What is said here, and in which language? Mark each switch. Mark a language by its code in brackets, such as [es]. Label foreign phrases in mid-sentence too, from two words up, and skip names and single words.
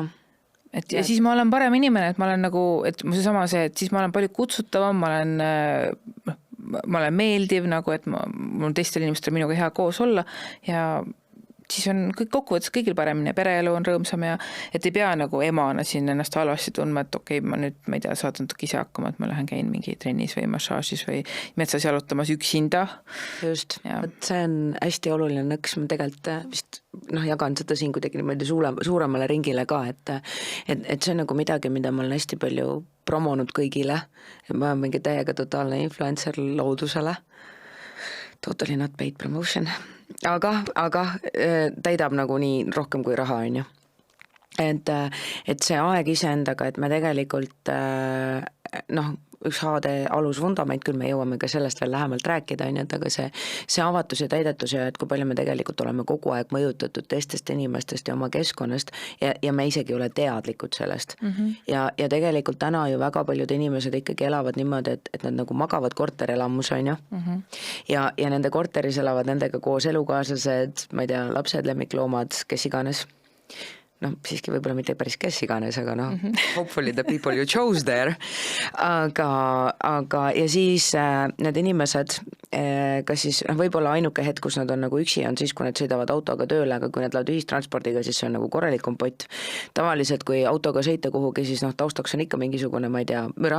[et] Ja siis ma olen parem inimene, et ma olen nagu, et siis ma olen palju kutsutavam, ma ma olen meeldiv nagu, et mul teistel inimestel minuga hea koos olla ja siis on kõik kokkuvõttes kõigil paremini ja pereelu on rõõmsam ja et ei pea nagu emana siin ennast halvasti tundma, et okei, ma nüüd, ma ei tea, saad natuke ise hakkama, et ma lähen käin mingi trennis või massaažis või metsas jalutamas üksinda. Just, et see on hästi oluline nõks, ma tegelikult vist jagan seda siin kuidagi niimoodi suuremale ringile ka, et see on nagu midagi, mida ma olen hästi palju promonud kõigile, ma olen mingi täiega totaalne influencer loodusele, [en] totally not paid promotion, [et] aga täidab nagu nii rohkem kui raha, on ju. Et see aeg iseendaga, et me tegelikult üks HD alusvundament, küll me jõuame ka sellest veel lähemalt rääkida, on ju, et aga see avatus ja täidetus ja et kui palju me tegelikult oleme kogu aeg mõjutatud teistest inimestest ja oma keskkonnast ja me isegi ei ole teadlikud sellest. Ja tegelikult täna ju väga paljud inimesed ikkagi elavad niimoodi, et nad nagu magavad korterelamus, on ju. Ja nende korteris elavad nendega koos elukaaslased, ma ei tea, lapsed, lemmikloomad, kes iganes. Siiski võib-olla mitte päris kes iganes, aga [en] hopefully the people you chose there. [et] Aga ja siis need inimesed, kas siis võib-olla ainuke hetk, kus nad on nagu üksi, on siis, kui nad sõidavad autoga tööle, aga kui nad lähevad ühistranspordiga, siis see on nagu korralik kompott. Tavaliselt, kui autoga sõita kuhugi, siis taustaks on ikka mingisugune, ma ei tea, müra.